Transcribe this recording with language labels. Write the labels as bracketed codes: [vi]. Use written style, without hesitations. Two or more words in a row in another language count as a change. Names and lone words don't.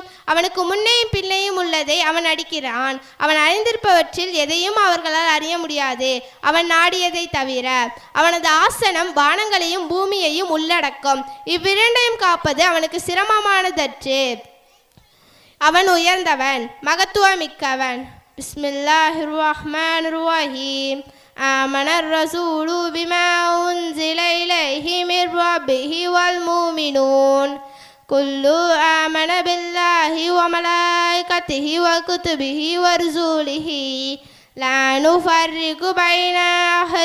[ta] அவனுக்கு முன்னேயும் பின்னையும் உள்ளதை அவன் அடிக்கிறான். அவன் அறிந்திருப்பவற்றில் எதையும் அவர்களால் அறிய முடியாது, அவன் நாடியதை தவிர. அவனது ஆசனம் வானங்களையும் பூமியையும் உள்ளடக்கும். இவ்விரண்டையும் காப்பது அவனுக்கு சிரமமானதற்று. அவன் உயர்ந்தவன், மகத்துவமிக்கவன். [ar] بسم الله الرحمن الرحيم. آمن الرسول بما أنزل إليه من ربه والمؤمنون كل آمن بالله وملائكته وكتبه ورسله لا نفرق بين أحد